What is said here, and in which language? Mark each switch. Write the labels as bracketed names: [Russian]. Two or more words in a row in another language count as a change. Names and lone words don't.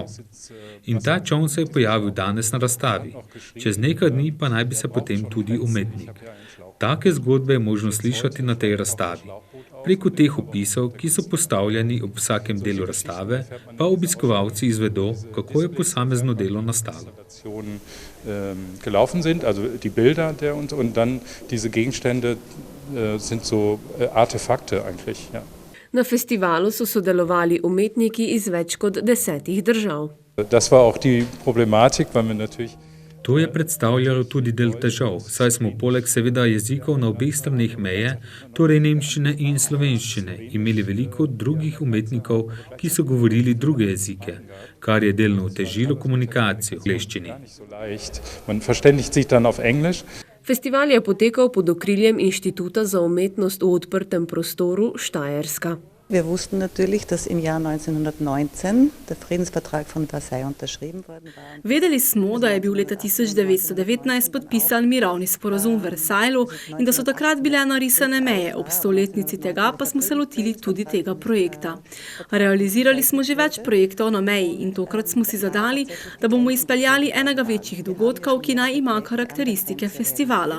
[Slovenian] In ta čoln se je pojavil danes na razstavi, čez nekaj dni pa naj bi se potem tudi umetnik. Take zgodbe je možno slišati na tej razstavi. Preko teh opisov, ki so postavljeni ob vsakem delu razstave, pa obiskovalci izvedo, kako je posamezno delo nastalo. [German] Gelaufen sind, also die Bilder und dann diese Gegenstände sind so Artefakte eigentlich, ja. [Slovenian] Na festivalu so sodelovali umetniki iz več kot 10 držav. [German] Das war auch die Problematik, weil wir natürlich [Slovenian] To je predstavljalo tudi del težav, saj smo poleg seveda jezikov na obeh straneh meje, torej nemščine in slovenščine, imeli veliko drugih umetnikov, ki so govorili druge jezike, kar je delno otežilo komunikacijo v angleščini. [German] Man verständigt sich dann auf Englisch. [Slovenian] Festival je potekal pod okriljem Inštituta za umetnost v odprtem prostoru Štajerska. [German] Wir wussten natürlich, dass im Jahr 1919 der Friedensvertrag von Versailles unterschrieben worden war. [Slovenian] Vedeli smo, da je bil leta 1919 podpisan mirovni sporazum v Versajlu in da so takrat bile narisane meje. Ob 100-letnici tega pa smo se lotili tudi tega projekta. Realizirali smo že več projektov na meji in tokrat smo si zadali, da bomo izpeljali enega večjih dogodkov, ki naj ima karakteristike festivala.